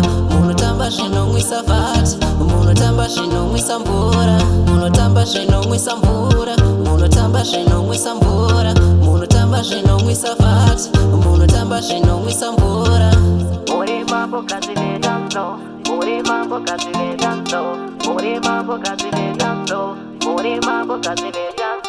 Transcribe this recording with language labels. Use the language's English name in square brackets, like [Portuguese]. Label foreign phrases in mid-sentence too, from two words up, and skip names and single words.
[Shona] munotamba zvinomwisa vati, munotamba zvinomwisa mvura, munotamba zvinomwisa mvura, munotamba zvinomwisa mvura, munotamba zvinomwisa vati, munotamba zvinomwisa mvura. Muri mambo kazi ve [English] dance floor, [Shona] muri mambo kazi ve [English] dance floor, [Shona] muri mambo kazi ve [English] dance floor, [Shona] muri mambo kazi ve